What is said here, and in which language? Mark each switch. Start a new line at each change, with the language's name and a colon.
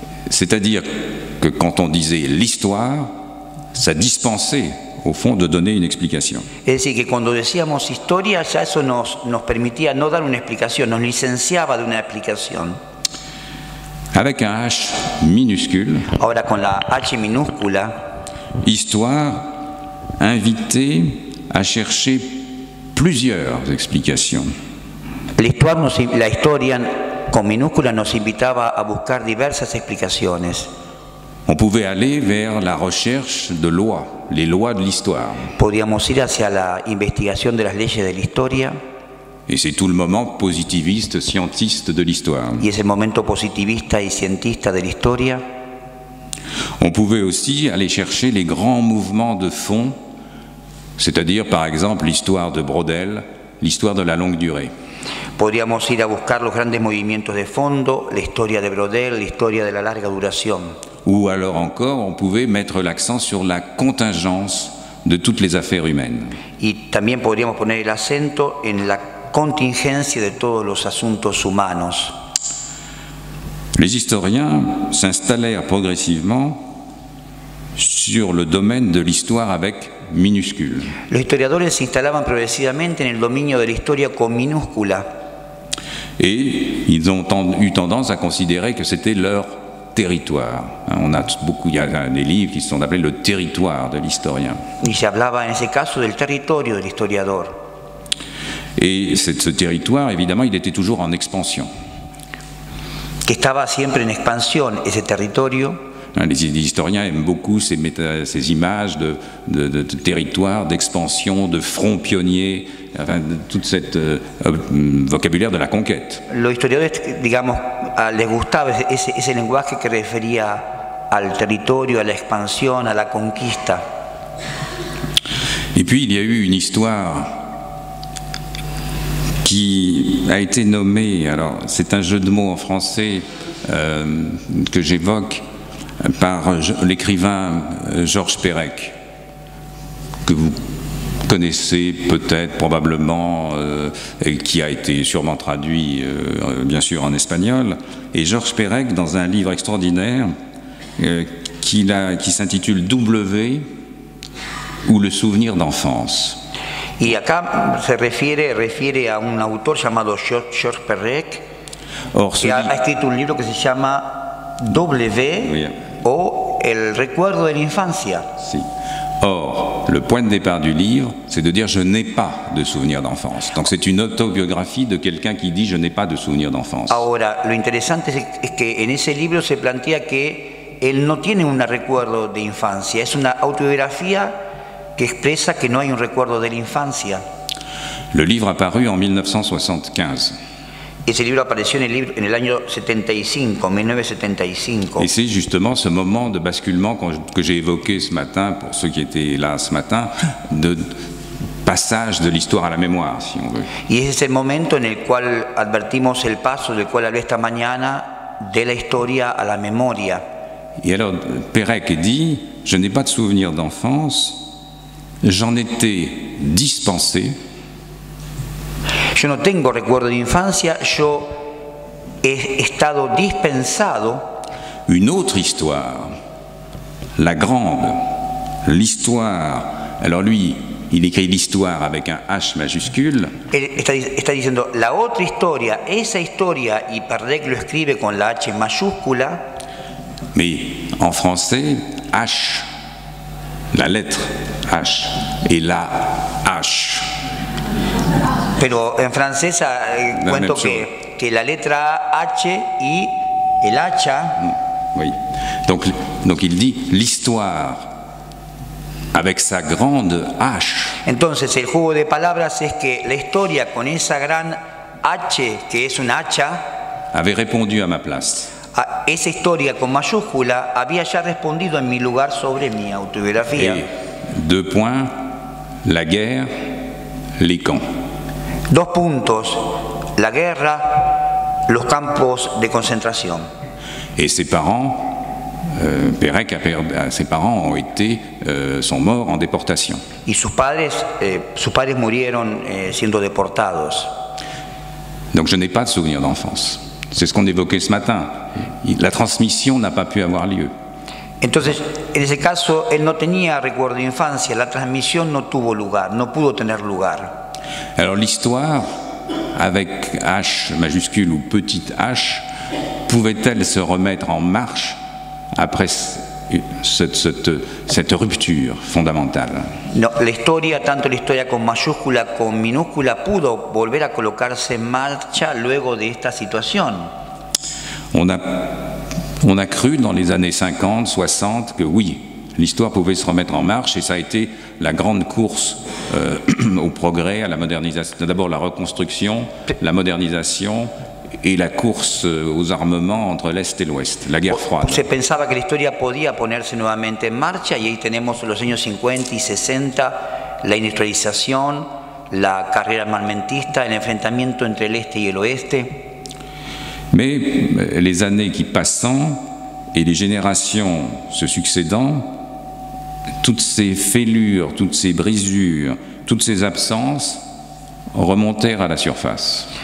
French: C'est-à-dire que quand on disait l'histoire, ça dispensait, au fond, de donner une explication.
Spanish: Es decir, que cuando decíamos historia, ya eso nos permitía no dar una explicación, nos licenciaba de una explicación.
French: Avec un H minuscule.
Spanish: Ahora con la H minúscula.
French: Histoire invitait à chercher plusieurs explications.
Spanish: La historia con minúscula nos invitaba a buscar diversas explicaciones.
French: On pouvait aller vers la recherche de lois, les lois de l'histoire.
Spanish: Podíamos ir hacia la investigación de las leyes de la historia.
French: Et c'est tout le moment positiviste, scientiste de l'histoire.
Spanish: Y ese momento positivista y cientista de la historia.
French: On pouvait aussi aller chercher les grands mouvements de fond, c'est-à-dire par exemple l'histoire de Braudel, l'histoire de la longue durée.
Spanish: Podríamos ir a buscar los grandes movimientos de fondo, la historia de Braudel, la historia de la larga duración.
French: Ou alors encore, on pouvait mettre l'accent sur la contingence de toutes les affaires humaines.
Spanish: Y también podríamos poner el acento en la contingencia de todos los asuntos humanos.
French: Les historiens s'installèrent progressivement sur le domaine de l'histoire avec minuscule.
Spanish: Los historiadores se instalaban progresivamente en el dominio de la historia con minúscula.
French: Et ils ont eu tendance à considérer que c'était leur territoire. Il y a des livres qui sont appelés le territoire de l'historien.
Spanish: Y se hablaba en ese caso del territorio del historiador.
French: Et ce territoire, évidemment, il était toujours en expansion.
Spanish: Que estaba siempre en expansión ese territorio.
French: Les historiens aiment beaucoup ces images de territoire, d'expansion, de front pionnier, enfin, de tout cet vocabulaire de la conquête.
Spanish: Los historiadores, digamos, les gustaba ese lenguaje que refería al territorio, a la expansión, a la conquista.
French: Et puis il y a eu une histoire qui a été nommée, alors c'est un jeu de mots en français que j'évoque, par l'écrivain Georges Perec, que vous connaissez peut-être, probablement, et qui a été sûrement traduit, bien sûr, en espagnol. Et Georges Perec, dans un livre extraordinaire qui s'intitule W ou le souvenir d'enfance.
Spanish: Y acá se refiere a un autor llamado Georges Perec, que ha escrito un libro que se llama W o El recuerdo de la infancia. Si.
French: Or, le point de départ du livre, c'est de dire je n'ai pas de souvenir d'enfance. Donc c'est une autobiographie de quelqu'un qui dit je n'ai pas de souvenir d'enfance.
Spanish: Ahora, lo interesante es que en ese libro se plantea que él no tiene un recuerdo de infancia, es una autobiografía que expresa que no hay un recuerdo de la infancia.
French: Le livre apparu en 1975.
Spanish: Ese libro apareció en el año 75, 1975.
French: Et c'est justement ce moment de basculement que j'ai évoqué ce matin, pour ceux qui étaient là ce matin, de passage de l'histoire à la mémoire, si on veut.
Spanish: Y ese es el momento en el cual advertimos el paso del cual hablé esta mañana, de la historia a la memoria.
French: Et alors, Perec dit, je n'ai pas de souvenir d'enfance, j'en étais dispensé.
Spanish: Yo no tengo recuerdo de infancia, yo he estado dispensado.
French: Une autre histoire, la grande, l'histoire. Alors lui, il écrit l'histoire avec un H majuscule.
Spanish: Él está diciendo la otra historia, esa historia, y Perec lo escribe con la H mayúscula.
French: Mais en français, H, la lettre H, et la H.
Spanish: Pero en francés cuento que la letra H y el hacha.
French: Oui. Donc il dit l'histoire avec sa grande H.
Spanish: Entonces el juego de palabras es que la historia con esa gran H, que es un hacha,
French: avait répondu à ma place.
Spanish: Esa historia con mayúscula había ya respondido en mi lugar sobre mi autobiografía.
French: Et 2 points, la guerre, les camps.
Spanish: 2 puntos, la guerra, los campos de concentración.
French: Et ses parents, Perec, ses parents sont morts en déportation.
Spanish: Y sus padres murieron siendo deportados.
French: Donc je n'ai pas de souvenir d'enfance. C'est ce qu'on évoquait ce matin. La transmission n'a pas pu avoir lieu.
Spanish: Entonces, en ese caso, él no tenía recuerdo de infancia, la transmisión no tuvo lugar, no pudo tener lugar.
French: Alors l'histoire, avec H majuscule ou petite h, pouvait-elle se remettre en marche après cette rupture fondamentale?
Spanish: No, la historia, tanto la historia con mayúscula como minúscula, pudo volver a colocarse en marcha luego de esta situación.
French: On a cru dans les années 50, 60 que oui, l'histoire pouvait se remettre en marche, et ça a été la grande course au progrès, à la modernisation. D'abord la reconstruction, la modernisation et la course aux armements entre l'Est et l'Ouest, la guerre froide.
Spanish: Se pensaba que la historia podía ponerse nuevamente en marcha, y ahí tenemos los años 50 y 60, la industrialización, la carrera armamentista, el enfrentamiento entre el Este y el Oeste.
French: Mais les années qui passant et les générations se succédant, toutes ces fêlures, toutes ces brisures, toutes ces absences remontèrent à la surface.